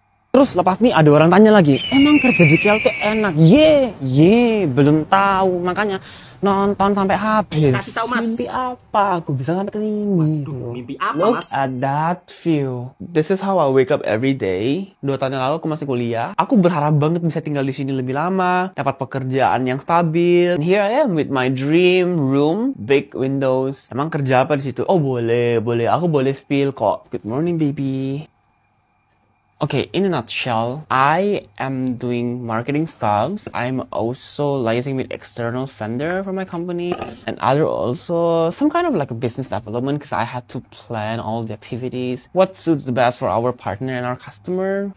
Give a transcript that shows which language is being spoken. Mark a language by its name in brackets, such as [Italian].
[Indonesian] Terus lepas nih ada orang tanya lagi, emang kerja di KL tuh enak? Belum tahu. Makanya nonton sampai habis. Kasih tahu, Mas. Mimpi apa? Aku bisa sampai ke sini. Duh, mimpi apa, [English] Look [Indonesian] Mas? [English] at that view. This is how I wake up every day. [Indonesian] 2 tahun yang lalu aku masih kuliah. Aku berharap banget bisa tinggal di sini lebih lama, dapat pekerjaan yang stabil. [English] And here I am with my dream room, big windows. [Indonesian] Emang kerja apa di situ? Oh boleh. Aku boleh spill kok. [English] Good morning, baby. Okay, in a nutshell, I am doing marketing stuff. I'm also liaising with external vendor for my company and other also some kind of like a business development because I had to plan all the activities, what suits the best for our partner and our customer.